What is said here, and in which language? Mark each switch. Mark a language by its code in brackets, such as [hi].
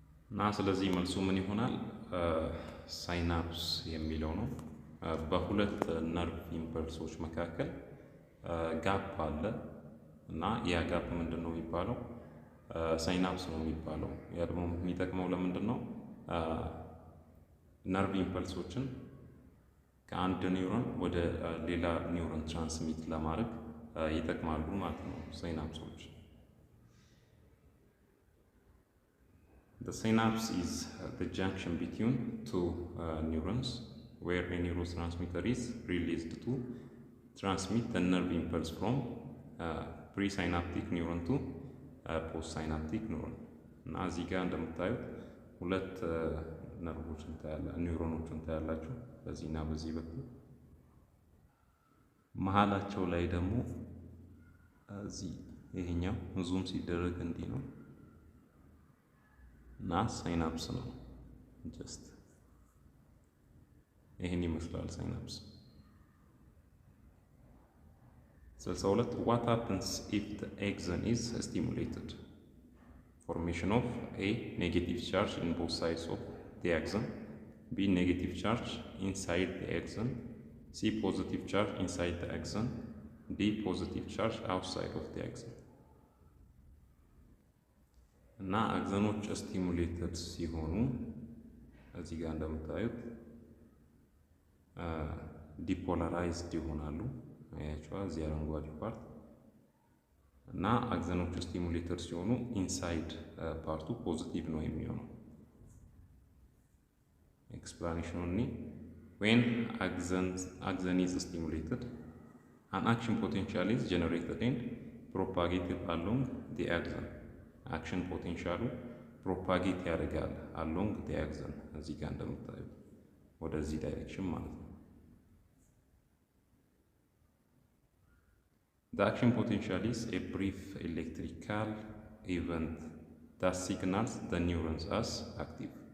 [am] እና ስለዚህ መልሱ ምን ይሆናል ሳይናፕስ የሚለው ነው በሁለት ነርቭ ኢምፐልሶች መካከል ጋፕ አለ እና ያ ጋፕ ምንድነው የሚባለው ሳይናፕስ ነው የሚባለው ያ ደግሞ የሚጠቅመው ለምንድነው ነርቭ ኢምፐልሶችን ከአንድ ኒውሮን ወደ ሌላ ኒውሮን ትራንስሚት ለማድረግ ይጠቅማሉ ማለት ነው ሳይናፕሶች [en] The synapse is the junction between two neurons where a neurotransmitter is released to transmit the nerve impulse from presynaptic neuron to postsynaptic neuron. [am] እና እዚህ ጋር እንደምታዩት ሁለት ነርቮችን ኒውሮኖችን ታያላችሁ በዚህና በዚህ በኩል መሃላቸው ላይ ደግሞ እዚህ ይሄኛው ዙም ሲደረግ እንዲህ ነው እና ሳይናፕስ ነው ጀስት ይሄን ይመስላል ሳይናፕስ። [en] So what happens if the axon is stimulated? Formation of A, negative charge in both sides of the axon, B, negative charge inside the axon, C, positive charge inside the axon, D, positive charge outside of the axon. [am] እና አክሰኖች ስቲሙሌትድ ሲሆኑ እዚህ ጋር እንደምታዩት ዲፖላራይዝድ ይሆናሉ። አያችኋ እዚህ አረንጓዴ ፓርት እና አክሰኖች ስቲሙሌትድ ሲሆኑ ኢንሳይድ ፓርቱ ፖዚቲቭ ነው የሚሆነው። ኤክስፕላኔሽኑ [en] when axon is stimulated, an action potential is generated and propagated along the axon. Action potential propagate ያደርጋል along the axon [am] እዚህ ጋር እንደምታዩት ወደዚህ ዳይሬክሽን ማለት ነው። [en] The action potential is a brief electrical event that signals the neurons as active.